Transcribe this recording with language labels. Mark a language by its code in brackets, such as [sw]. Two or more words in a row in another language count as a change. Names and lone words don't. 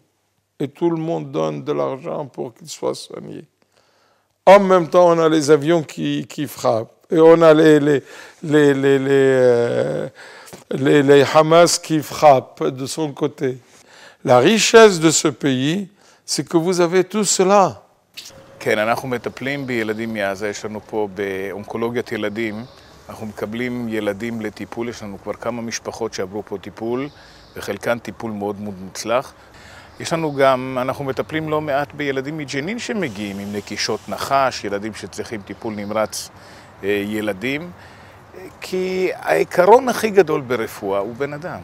[fr] Et tout le monde donne de l'argent pour qu'il soit soigné. En même temps, on a les avions qui frappent. Et on a les Hamas qui frappent de son côté. La richesse de ce pays, c'est que vous avez tout cela. [he] כן, אנחנו מטפלים בילדים מעזה, יש לנו פה באונקולוגיית ילדים, אנחנו מקבלים ילדים לטיפול, יש לנו כבר כמה משפחות שעברו פה טיפול, וחלקן טיפול מאוד מאוד מוצלח. יש לנו גם, אנחנו מטפלים לא מעט בילדים מג'נין שמגיעים עם נקישות נחש, ילדים שצריכים טיפול נמרץ ילדים, כי העיקרון הכי גדול ברפואה הוא בן אדם.